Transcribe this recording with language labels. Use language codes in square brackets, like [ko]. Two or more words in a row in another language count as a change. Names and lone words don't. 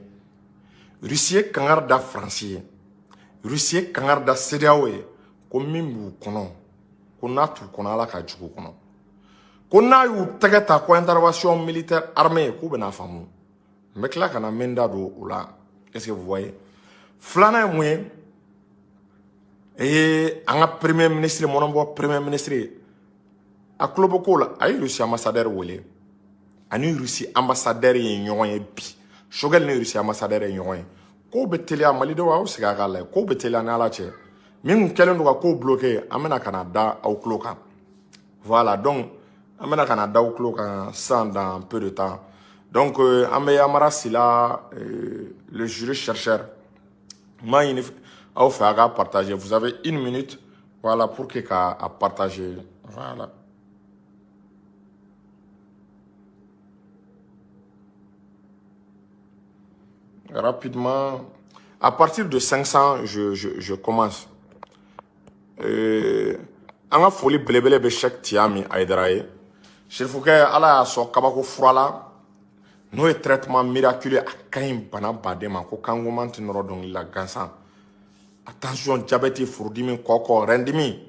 [bm] Russie ye kangari da Faransi ye. Russie ye kangari da CEDEAO ye ko min b'u kɔnɔ ko n'a t'u kɔnɔ Ala ka jugu kɔnɔ. Ko n'a y'u tɛgɛ ta ko [fr] intervention militaire armée [bm] k'u bɛna faamu. N bɛ tila ka na min da don o la. [fr] Est-ce que vous voyez? [bm] Filanan ye mun ye? An ka [fr] premier ministre [bm] mɔnɔbɔ [fr] premier ministre [bm] a tulo bɛ ko la a ye Russie ambassadeur wele. Ani Russie ambassadeur ye ɲɔgɔn ye bi. Choguel ni Russie ambassadeur ye ɲɔgɔn ye. Ko bɛ teliya malidenw aw sigi a k'a lajɛ ko bɛ teliya ni Ala cɛ. Min kɛlen don ka ko bloqué an bɛna ka na da aw tulo kan. [fr] Voilà donc [bm] an bɛna ka na da aw tulo kan [fr] sans dans peu de temps. [bm] Donc an bɛ Amara Sila [fr] le jury chercheur m'a [bm] ɲini aw fɛ a ka partager. [fr] Vous avez 1 minute voilà pour que k'a partager. Voilà. Rapidement, à partir de 500, je commence. [bm] An ka foli belebele bɛ Cheikh Tiami Aidara ye. Serifukɛ Ala y'a sɔn kabako fura la n'o ye [fr] traitement miraculeux [bm] a ka ɲi bana baden ma ko kangoman tɛ nɔrɔ dɔnkili la gansan. [fr] Attention diabète, [bm] furudimi, kɔkɔ, rɛndimi.